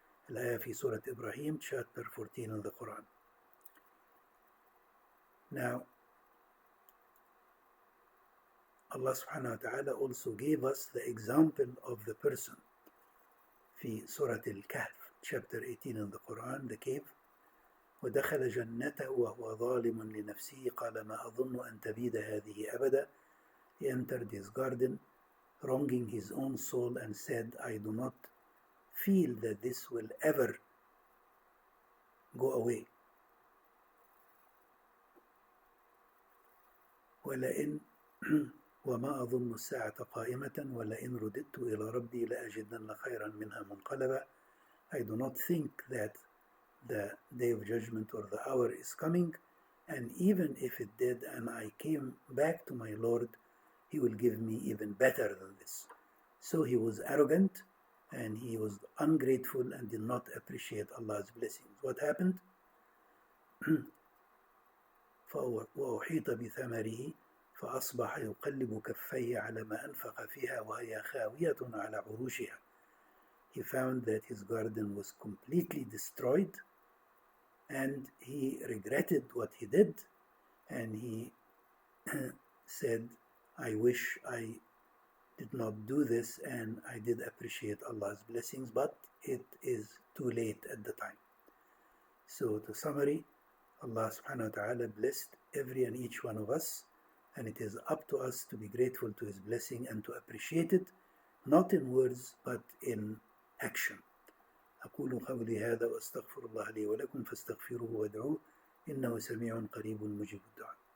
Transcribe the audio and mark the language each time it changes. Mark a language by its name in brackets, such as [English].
[Arabic] Al-ayah fi Surah [English] Ibrahim, chapter 14 of the Quran. Now, Allah subhanahu wa ta'ala also gave us the example of the person fi Surah Al-Kahf, chapter 18 in the Quran, the cave. [Arabic] ودخل جنته وهو ظالم لنفسه قال ما أظن أن تبيد هذه أبدا. [English] He entered his garden, wronging his own soul, and said, I do not feel that this will ever go away. [Arabic] ولئن وما أظن الساعة قائمة ولئن رددت إلى ربي لأجدن خيرا منها منقلبا. [English] I do not think that the day of judgment or the hour is coming, and even if it did and I came back to my Lord, He will give me even better than this. So he was arrogant and he was ungrateful and did not appreciate Allah's blessings. What happened? [Arabic] وأحيط بثمره فأصبح يقلب كفيه على ما أنفق فيها وهي خاوية على عروشها. [English] He found that his garden was completely destroyed, and he regretted what he did, and he said, I wish I did not do this, and I did appreciate Allah's blessings, but it is too late at the time. So to summary, Allah subhanahu wa ta'ala blessed every and each one of us, and it is up to us to be grateful to His blessing and to appreciate it, not in words but in action. [Arabic] أقول قولي هذا وأستغفر الله لي ولكم فاستغفروه وادعوه إنه سميع قريب مجيب الدعاء.